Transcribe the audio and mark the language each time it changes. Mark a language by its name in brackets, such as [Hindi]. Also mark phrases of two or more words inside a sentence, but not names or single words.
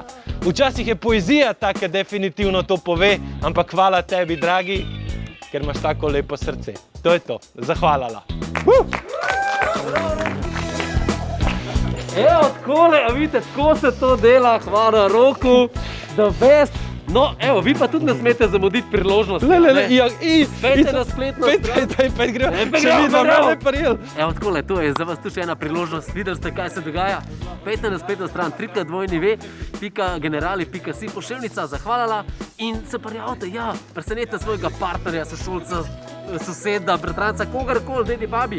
[Slovenian] Včasih je poezija taka, definitivno to pove, ampak hvala tebi, dragi, ker imaš tako lepo srce. To je to. Zahvalala. Evo, takole, a vidite, tako se to dela, hvala Roku, [English] the best. [Slovenian] No, evo, vi pa tudi ne smete zamuditi priložnost. Pejte na spletno stran. Pejte, gremo. Še mi dva malo prijel. Evo, takole, to je za vas tu še ena priložnost. Videli ste, kaj se dogaja? Pejte na spletno stran www.generali.si pošiljnica, zahvalala in se prijavite, ja, presenete svojega partnerja, sošolca, soseda, bratranca, kogarkoli, dedi, babi.